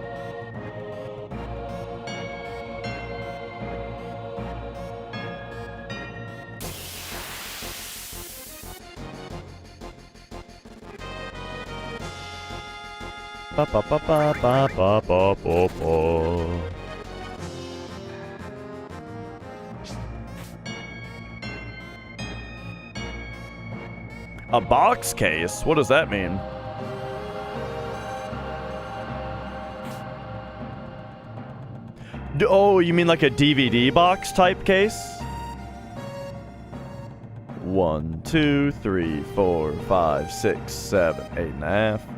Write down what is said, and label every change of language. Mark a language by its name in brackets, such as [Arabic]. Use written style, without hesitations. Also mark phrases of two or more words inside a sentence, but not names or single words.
[English] Ba ba ba ba ba ba ba ba ba. A box case? What does that mean? Oh, you mean like a DVD box type case? 1, 2, 3, 4, 5, 6, 7, 8.5.